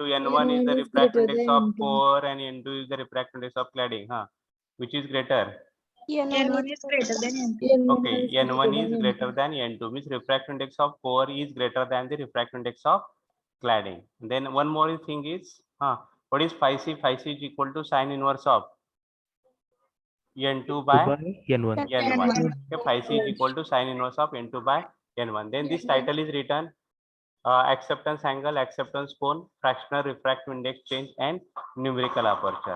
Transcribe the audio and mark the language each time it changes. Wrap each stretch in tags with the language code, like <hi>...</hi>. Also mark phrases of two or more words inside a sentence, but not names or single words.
<en>N1 is the refractive index of core and N2 is the refractive index of cladding. Which is greater? N1 is greater than N2. Okay, N1 is greater than N2, means refractive index of core is greater than the refractive index of cladding. Then one more thing is, what is phi c? Phi c is equal to sine inverse of N2 by N1. N1. Okay, phi c is equal to sine inverse of N2 by N1. Then this title is written acceptance angle, acceptance cone, fractional refractive index change, and numerical aperture.</en>